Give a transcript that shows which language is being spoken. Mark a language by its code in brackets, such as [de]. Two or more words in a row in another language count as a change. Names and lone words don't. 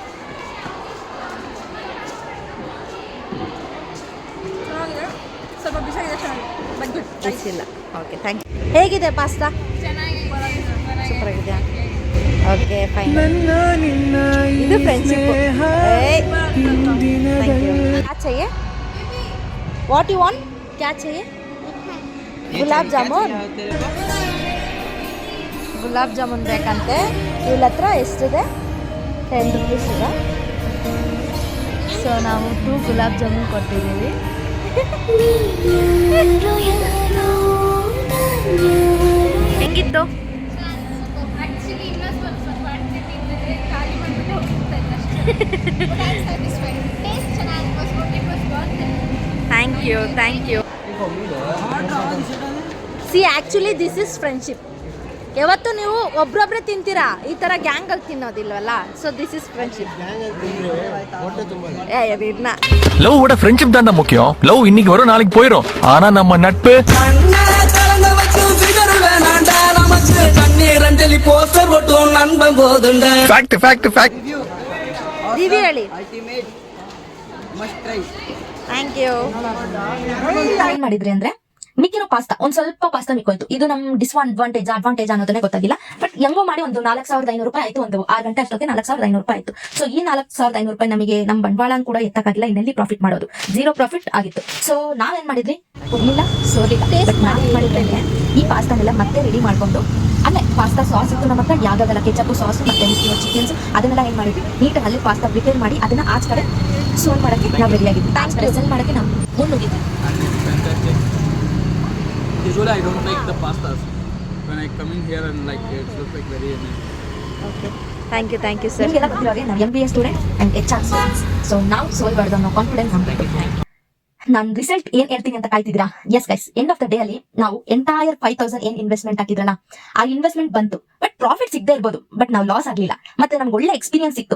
[kn] ಸ್ವಲ್ಪ ಬಿಸಾಗಿದೆ ಇಲ್ಲ. [en] okay, thank you. [kn] ಹೇಗಿದೆ ಪಾಸ್ತಾ? ಸೂಪರ್ ಆಗಿದೆ. [en] okay, fine. [kn] ಇದು ಫ್ರೆಂಡ್ಶಿಪ್. [hi] क्या चाहिए? [en] What you want? [hi] क्या चाहिए? [kn] ಗುಲಾಬ್ ಜಾಮೂನ್. ಗುಲಾಬ್ ಜಾಮೂನ್ ಬೇಕಂತೆ. ಇವಳ ಹತ್ರ ಎಷ್ಟಿದೆ? 10 rupees ಇದೆ. ಸೊ ನಾವು 2 ಗುಲಾಬ್ ಜಾಮೂನ್ ಕೊಟ್ಟಿದ್ದೀವಿ. ಹೆಂಗಿತ್ತು? [en] thank you. see actually this is friendship. [kn] ಯಾವತ್ತು ನೀವು ಒಬ್ರೊಬ್ರೆ ತಿಂತೀರಾ, ಈ ಥರ ಗ್ಯಾಂಗಲ್ಲಿ ತಿನ್ನೋದಿಲ್ವಲ್ಲ. [en] so this is friendship. [ta] லவ் விட ஃப்ரெண்ட்ஷிப் தான் முக்கியம். லவ் இன்னைக்கு வரும் நாளைக்கு போயிடும். ஆனா நம்ம நட்பு [en] fact fact fact. [kn] ರಿವ್ಯೂ ಹೇಳಿ. [en] thank you. [kn] ಏನ್ ಮಾಡಿದ್ರಿ ಅಂದ್ರೆ ಮಿಕ್ಕಿರೋ ಪಾಸ್ತಾ ಒಂದ್ ಸ್ವಲ್ಪ ಪಾಸ್ತಾ ಮಿಕ್ಕೋಯ್ತು. ಇದು ನಮ್ ಅಡ್ವಾಂಟೇಜ್ ಅನ್ನೋದನ್ನೇ ಗೊತ್ತಾಗಿಲ್ಲ. ಬಟ್ ಹೆಂಗೋ ಮಾಡಿ ಒಂದು 4,500 ರೂಪಾಯಿ ಆಯ್ತು. ಒಂದು 6 ಗಂಟೆ ಅಷ್ಟೊತ್ತಿಗೆ 4,500 ರೂಪಾಯಿ ಆಯ್ತು. ಸೊ ಈ 4,500 ರೂಪಾಯಿ ನಮಗೆ ನಮ್ ಬಂಡವಾಳ ಕೂಡ ಎತ್ತಕ್ಕಾಗಿಲ್ಲ. ಇನ್ನೆಲ್ಲಿ ಪ್ರಾಫಿಟ್ ಮಾಡೋದು? 0 ಪ್ರಾಫಿಟ್ ಆಗಿತ್ತು. ಸೊ ನಾವೇನ್ ಮಾಡಿದ್ರಿ, ಹೋಗ್ಲಿಲ್ಲ ಸೋಲಿಲ್ಲ. ನಾವೇನ್ ಮಾಡಿದ್ರೆ ಈ ಪಾಸ್ತಾನೆಲ್ಲ ಮತ್ತೆ ರೆಡಿ ಮಾಡ್ಕೊಂಡು, ಅಲ್ಲೇ [en] pasta sauce [kn] ಇತ್ತು ನಮ್ಮ ಹತ್ರ, ಯಾವ್ದಾಗಲ್ಲ [en] ketchup sauce [kn] ಮತ್ತೆ ಚಿಕನ್ಸ್, ಅದನ್ನೆಲ್ಲ ಏನ್ ಮಾಡಿದ್ವಿ, ನೀಟಾಗಿ ಅಲ್ಲಿ [en] pasta prepare [kn] ಮಾಡಿ ಅದನ್ನ ಆಚ ಕಡೆ ಸೋಲ್ ಮಾಡಕ್ಕೆ ನಾವು ರೆಡಿ ಆಗಿದ್ವಿ. ಆಚ ಕಡೆ ಸೆಲ್ ಮಾಡಕ್ಕೆ ನಾವು ಮುಂದೋಗಿದ್ವಿ. [en] Usually I don't like the pastas. When I come in here and like it looks like very nice. okay, thank you sir. [kn] ನಿಮಗೆಲ್ಲ ಗೊತ್ತಿರೋಗೆ ನಾವು MBA [en] student and HR students. [kn] ಸೊ ನಾವು ಸೋಲ್ಬಾರ್ದು ಅನ್ನೋ ಕಾನ್ಫಿಡೆನ್ಸ್ ನಮ್ಗೆ. ನಾನು ರಿಸಲ್ಟ್ ಏನ್ ಹೇಳ್ತೀನಿ ಅಂತ ಕಾಯ್ತಿದ್ದೀರಾ? [en] yes guys, end of the day [kn] ಅಲ್ಲಿ ನಾವು ಎಂಟೈರ್ 5,000 ಏನ್ ಇನ್ವೆಸ್ಟ್ಮೆಂಟ್ ಹಾಕಿದ್ರಲ್ಲ, ಆ ಇನ್ವೆಸ್ಟ್ಮೆಂಟ್ ಬಂತು. ಬಟ್ ಪ್ರಾಫಿಟ್ ಸಿಗದೆ ಇರ್ಬೋದು, ಬಟ್ ನಾವು ಲಾಸ್ ಆಗ್ಲಿಲ್ಲ. ಮತ್ತೆ ನಮ್ಗೆ ಒಳ್ಳೆ ಎಕ್ಸ್ಪೀರಿಯನ್ಸ್ ಸಿಕ್ತು.